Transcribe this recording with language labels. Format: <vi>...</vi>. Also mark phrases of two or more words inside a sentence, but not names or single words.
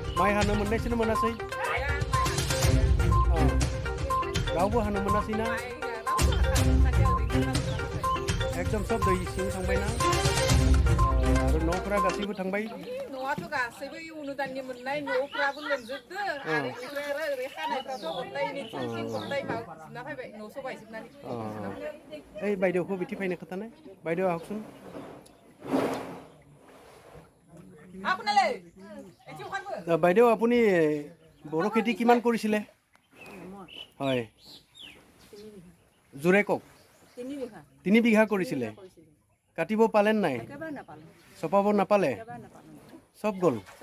<brx>माइ हानो मोननायसो मोनासै रावबो हानो मोनासै ना एकदम सब दै सिं थांबायना आरो न'फोरा गासैबो थांबाय न'आथ' गासैबो अनुदाननि मोननाय न'फ्राबो लोमजोबदो आरो ओमफ्राय आरो ओरै खानायफ्राथ' गथाय थिं गथाय माबा फुना फैबाय न' स' बायजोबनानै ओइ बायदेवखौ बिदि फैनो खोथानाय बायदेव आहकसोन</brx> <as>বাইদেউ আপুনি বড়ো খেতি কিমান কৰিছিলে হয় জোৰে কওক 3 বিঘা কৰিছিলে কাটিব পালেন নাই চপাব নাপালে সব গ'ল</as>